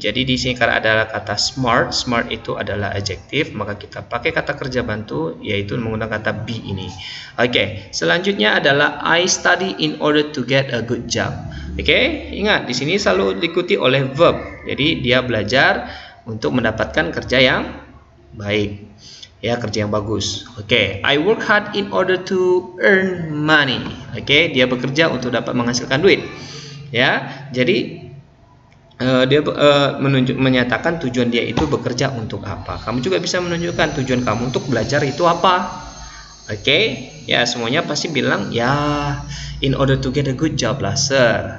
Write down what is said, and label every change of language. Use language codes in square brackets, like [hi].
[id] Jadi di sini karena ada kata smart, smart itu adalah adjektif, maka kita pakai kata kerja bantu yaitu menggunakan kata be ini. [en] Oke, [id] selanjutnya adalah [en] I study in order to get a good job. [id] Oke, ingat di sini selalu diikuti oleh verb. Jadi dia belajar untuk mendapatkan kerja yang baik, ya, kerja yang bagus. [en] Oke, I work hard in order to earn money. [id] Oke, dia bekerja untuk dapat menghasilkan duit, ya. Jadi dia menyatakan tujuan dia itu bekerja untuk apa. Kamu juga bisa menunjukkan tujuan kamu untuk belajar itu apa. [en] Oke, ya, [id] semuanya pasti bilang ya [en] in order to get a good job [ms] lah, [en] sir.